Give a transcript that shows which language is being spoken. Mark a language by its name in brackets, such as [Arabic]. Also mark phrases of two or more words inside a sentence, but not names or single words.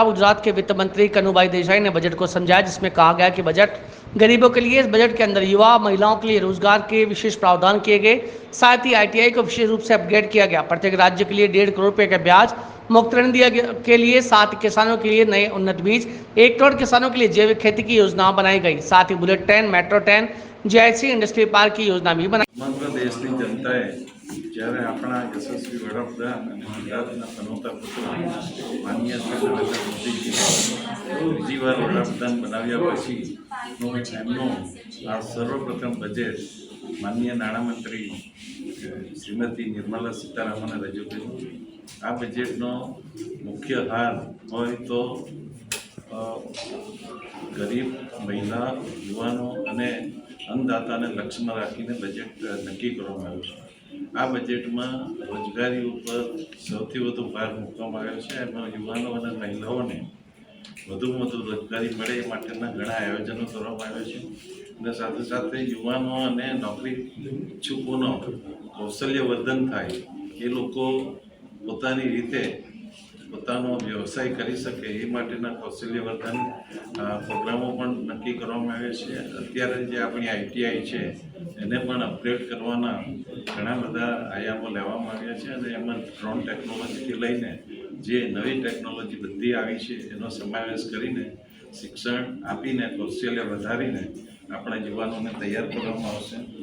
[Hindi] गुजरात के वित्त मंत्री कनुभाई देसाई ने बजट को समझाया, जिसमें कहा गया कि बजट गरीबों के लिए, इस बजट के अंदर युवा महिलाओं के लिए रोजगार के विशेष प्रावधान किए गए। साथ ही ITI को विशेष रूप से अपग्रेड किया गया। प्रत्येक राज्य के लिए 1.5 करोड़ रुपए का ब्याज मुक्त ऋण दिया के लिए, साथ ही किसानों के लिए नए उन्नत बीज, 1 करोड़ किसानों के लिए जैविक खेती की योजना बनाई गई। साथ ही [English] bullet train, metro train, [Hindi] GIC [English] industry park [Hindi] की योजना भी बनाई। [Gujarati] સમગ્ર દેશની જનતાએ જ્યારે આપણા યશસ્વી વડાપ્રધાન અને ગુજરાતના પનોતા પુત્ર માનનીય શ્રી નરેન્દ્ર મોદીજી બીજી વાર વડાપ્રધાન બનાવ્યા પછીનો એમનો આ સર્વપ્રથમ બજેટ માનનીય નાણામંત્રી શ્રીમતી નિર્મલા સીતારામને રજૂ કર્યું। આ બજેટનો મુખ્ય હાર હોય તો ગરીબ મહિલા, યુવાનો અને અન્નદાતા લક્ષ્ય મેં રાખીને બજેટ નક્કી કરવામાં આવ્યું છે। આ બજેટમાં રોજગારી પર સૌથી વધુ ભાર મૂકવામાં આવ્યો છે। એમાં યુવાનો અને મહિલાઓને વધુમાં વધુ રોજગારી મળે એ માટેના ઘણા આયોજનો કરવામાં આવ્યા છે અને સાથે સાથે યુવાનો અને નોકરી ઇચ્છુકોનો કૌશલ્યવર્ધન થાય, એ લોકો પોતાની રીતે પોતાનો વ્યવસાય કરી શકે એ માટેના કૌશલ્યવર્ધન પ્રોગ્રામો પણ નક્કી કરવામાં આવ્યા છે। અત્યારે જે આપણી ITI છે એને પણ અપગ્રેડ કરવાના ઘણા બધા આયામો લેવામાં આવ્યા છે અને એમાં [English] drone technologyથી [Gujarati] લઈને જે નવી ટેકનોલોજી બધી આવી છે એનો સમાવેશ કરીને શિક્ષણ આપીને કૌશલ્ય વધારીને આપણા યુવાનોને તૈયાર કરવામાં આવશે।